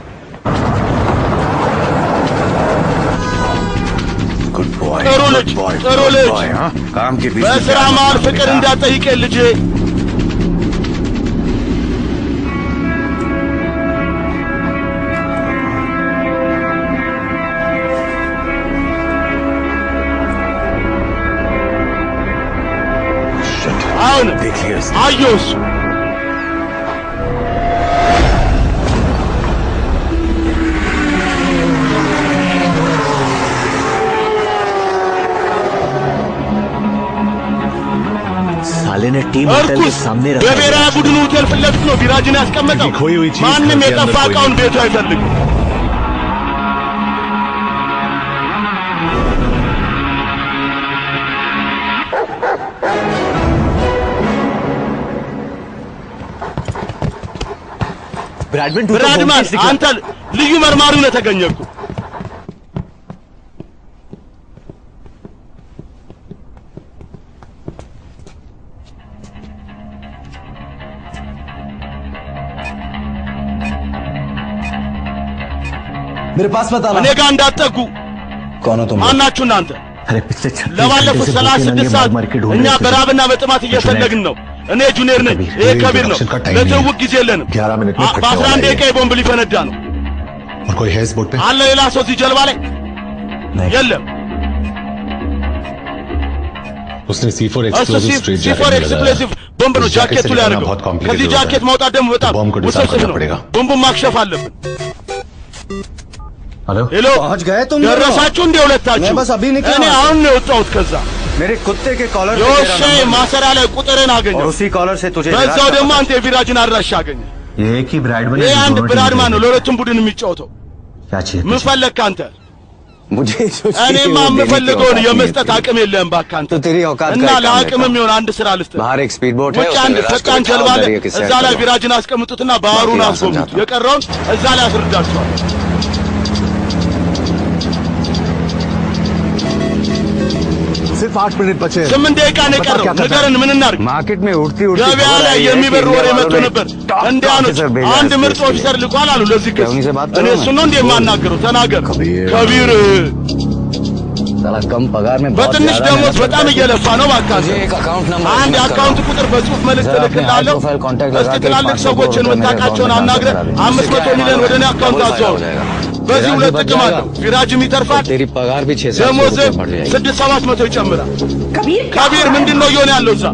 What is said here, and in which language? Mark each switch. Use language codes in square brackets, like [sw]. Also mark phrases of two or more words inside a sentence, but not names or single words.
[am] ጥሩ ልጅ፣ ጥሩ ልጅ። በስራ መሃል ፍቅር እንዳትጠይቀኝ ልጄ። አሁን አየሁሽ። [hi] साले ने टीम होटल के सामने रखा। [am] በብሔራዊ ቡድኑ ሆቴል ፊት ለፊት ነው ቢራጅን ያስቀመጠው። ማንም የጠፋ ዕቃውን ቤቱ አይፈልግም። ብራድማን አንተ ልዩ መርማሪ ነው የተገኘኩ። [hi] मेरे पास मत आना। [am] እኔ ጋር እንዳትጠጉ። [hi] कौन हो तुम? [am] ማናችሁ እናንተ? [hi] अरे पिछले 36 [am] ለባለፉት 36 ሰዓት እኛ በራብና በጥማት እየፈለግን ነው። እኔ ጁኒየር ነኝ፣ ይሄ ከቢር ነው። ለትውውቅ ጊዜ የለንም። በ11 ደቂቃ ቦምብ ሊፈነዳ ነው። አለ ሌላ ሰው እዚህ ጀልባ ላይ የለም። [hi] उसने C4 [am] एक्सप्लोसिव ቦምብ ነው ጃኬቱ ላይ አድርገው። ከዚህ ጃኬት ማውጣት ደግሞ በጣም ውስብስብ ነው። ቦምቡን ማክሸፍ አለብን። ሄሎ [hi] पहुंच गए तुम? [am] ደረሳችሁ እንደ ሁለታችሁ? [hi] मैं बस अभी निकला। [am] እኔ አሁን ነው የወጣሁት። ከዛ [hi] मेरे कुत्ते के कॉलर [am] የውሻ ማሰሪያ ላይ ቁጥርን አገኘሁ። [hi] और उसी कॉलर से तुझे [am] በዛው ደግሞ አንተ የቢራጅን አድራሻ አገኘ። [hi] ये की ब्राडमैन [am] ይሄ አንድ ብራድማን ነው ለሁለቱም ቡድን የሚጫወተው። [hi] क्या चाहिए? [am] ምን ፈለግክ አንተ? [hi] मुझे [am] እኔማ የምፈልገውን የመስጠት አቅም የለህም እባክህ አንተ። እና ለአቅምም ይሆን አንድ ስራ ልስጥህ። [hi] बाहर एक [en] speed boat [hi] है। [am] ውጭ አንድ ፈጣን ጀልባ አለ። እዛ ላይ ቢራጅን አስቀምጡትና ባህሩን አስጎብኙት። የቀረውን እዛ ላይ አስረዳችኋለሁ። [hi] सिर्फ 8 मिनट बचे हैं। [am] 8 ደቂቃ ነው የቀረው። ንገረን ምን እናድርግ? [hi] मार्केट में उड़ती [am] ገበያ ላይ የሚበር ወሬ መጥቶ ነበር። እንዲያኖች አንድ ምርጥ ኦፊሰር ልኳል አሉ። ለዚህ ክስ እኔ እሱን ነው እንዴ የማናገረው? ተናገር ከቢር። [hi] कम पगार में [am] በትንሽ ደሞዝ በጣም እየለፋ ነው። እባክህ አንድ የአካውንት ቁጥር በጽሁፍ መልእክት እልክልሃለሁ። እስቲ ትላልቅ ሰዎችን የምታውቃቸውን አናግረህ 500 ሚሊዮን ወደ እኔ አካውንት አዘዋውር። በዚህ ሁለት ጥቅም አለው። ቢራጅም ይተርፋል፣ ደሞዝ 600-700 ይጨምራል። ከቢር ምንድን ነው እየሆነ ያለው እዛ?